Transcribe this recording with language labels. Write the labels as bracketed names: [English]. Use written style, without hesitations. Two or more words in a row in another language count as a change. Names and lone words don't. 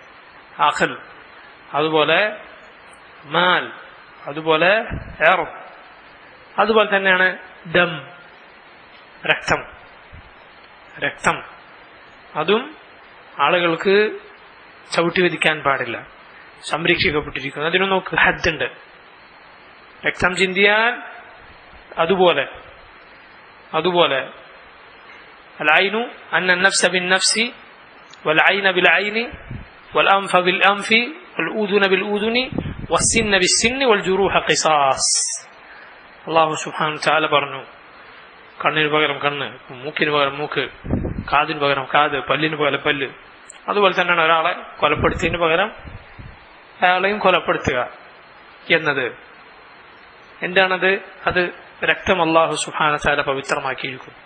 [Malayalam] അഖൽ, അതുപോലെ മാൽ, അതുപോലെ എർദ്, അതുപോലെ തന്നെയാണ് ദം, രക്തം. അതും ആളുകൾക്ക് ചവിട്ടി വധിക്കാൻ പാടില്ല, സംരക്ഷിക്കപ്പെട്ടിരിക്കുന്നു. അതിനും നമുക്ക് ഹദ്ദുണ്ട്. രക്തം ചിന്തിയാൽ അതുപോലെ [Arabic] العين أن النفس بالنفس والعين بالعين والأنف بالأنف والأذن بالأذن والسن بالسن والجروح قصاص. الله سبحانه وتعالى [Malayalam] പറഞ്ഞു, കണ്ണിന് പകരം കണ്ണ്, മൂക്കിന് പകരം മൂക്ക്, കാതിന് പകരം കാത്, പല്ലിന് പകരം പല്ല്. അതുപോലെ തന്നെയാണ് ഒരാളെ കൊലപ്പെടുത്തിയതിന് പകരം അയാളെയും കൊലപ്പെടുത്തുക എന്നത്. എന്താണത്? അത് രക്തം [Arabic] الله سبحانه وتعالى [Malayalam] പവിത്രമാക്കിയിരിക്കുന്നു.